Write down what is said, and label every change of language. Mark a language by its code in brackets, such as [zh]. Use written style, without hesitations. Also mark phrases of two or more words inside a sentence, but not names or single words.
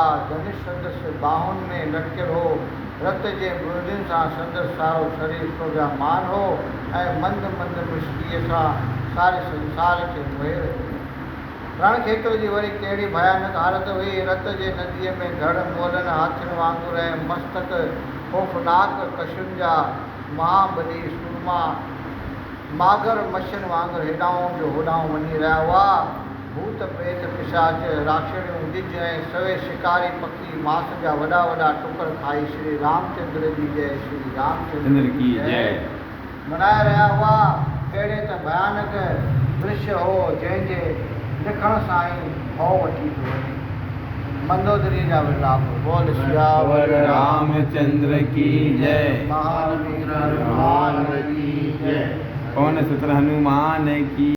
[sd] धनुष संदसि बाहुनि में लटकियल हो। रत जे बुर्दनि सां संदसि सारो शरीर शोभामान हो ऐं मंद मंद मुश्कीअ सां सारे संसार खे मोहे रहियो। रणखेत्र जी वरी कहिड़ी भयानक हालत हुई। रत जे नदीअ में धड़ मोलनि हाथियुनि वांगुरु ऐं मस्तक ख़ौफ़नाक कशुनि जा महाबली सुरमा मागर मच्छनि वांगुरु हेॾाऊं जो होॾाऊं वञी रहिया हुआ। भूत प्रेत पिशाच राक्षणियूं गिज ऐं सवे शिकारी पखी मांस जा वॾा वॾा टुकर खाई श्री रामचंद्र जी जय [hi] श्री रामचंद्र की जय [sd] मनाए रहिया हुआ। अहिड़े त भयानक दृश्य हो जंहिंजे लिखण सां ई भउ वठी थो वञे। मंदोदरी जा विलाप। बोल सियावर [hi] रामचंद्र की जय। महावीर हनुमान की जय। पवन सुत हनुमान की